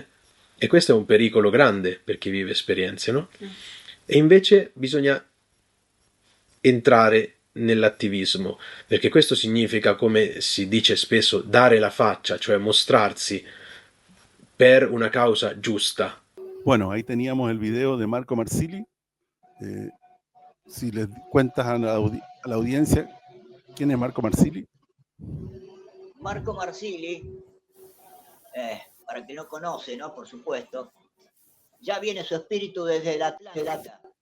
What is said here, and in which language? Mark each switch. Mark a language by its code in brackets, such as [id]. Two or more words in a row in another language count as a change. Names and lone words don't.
[it] E questo è un pericolo grande per chi vive esperienze, no? E invece bisogna entrare nell'attivismo, perché questo significa, come si dice spesso, dare la faccia, cioè mostrarsi per una causa giusta. [es] Bueno, ahí teníamos el video de Marco Marsili. Si les cuentas a la audiencia, ¿quién es Marco Marsili? Marco Marsili, para quien no conoce, ¿no? Por supuesto, ya viene su espíritu desde la Atlanta.